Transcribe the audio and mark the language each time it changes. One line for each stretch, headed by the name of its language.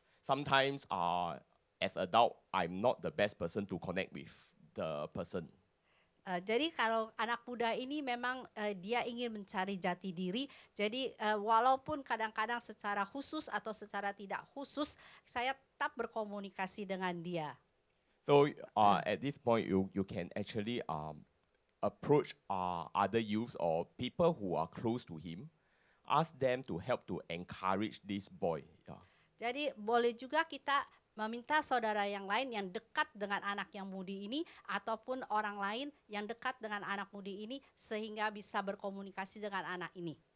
English: Sometimes as adult, I'm not the best person to connect with the person.
Indonesian: Jadi kalau anak muda ini memang dia ingin mencari jati diri. Jadi walaupun kadang-kadang secara khusus atau secara tidak khusus, saya tetap berkomunikasi dengan dia.
English: So at this point, you can actually approach other youths or people who are close to him, ask them to help to encourage this boy. Yeah.
Indonesian: Jadi boleh juga kita meminta saudara yang lain yang dekat dengan anak yang mudi ini ataupun orang lain yang dekat dengan anak mudi ini sehingga bisa berkomunikasi dengan anak ini.